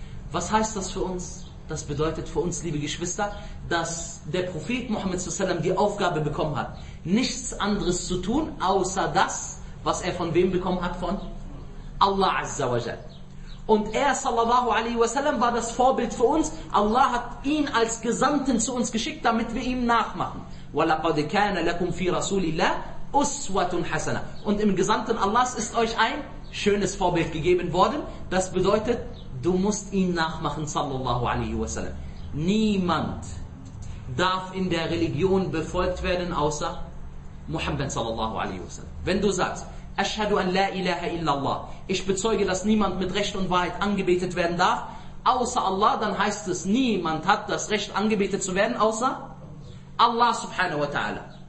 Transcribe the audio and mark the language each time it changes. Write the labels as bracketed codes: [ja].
[de] Was heißt das für uns? Das bedeutet für uns, liebe Geschwister, dass der Prophet Muhammad sallallahu alaihi wa sallam die Aufgabe bekommen hat, nichts anderes zu tun, außer das, was er von wem bekommen hat? Von Allah azza wa jal. Und er sallallahu alaihi wa sallam war das Vorbild für uns. Allah hat ihn als Gesandten zu uns geschickt, damit wir ihm nachmachen. [ar] وَلَقَدْ كَانَ لَكُمْ فِي رَسُولِ اللَّهِ Uswatun Hasana. [de] Und im Gesandten Allahs ist euch ein schönes Vorbild gegeben worden. Das bedeutet, du musst ihn nachmachen, sallallahu alaihi wasallam. Niemand darf in der Religion befolgt werden, außer Muhammad, sallallahu alaihi wasallam. Wenn du sagst, Ashhadu an la ilaha illallah, ich bezeuge, dass niemand mit Recht und Wahrheit angebetet werden darf, außer Allah, dann heißt es, niemand hat das Recht, angebetet zu werden, außer Allah subhanahu wa ta'ala.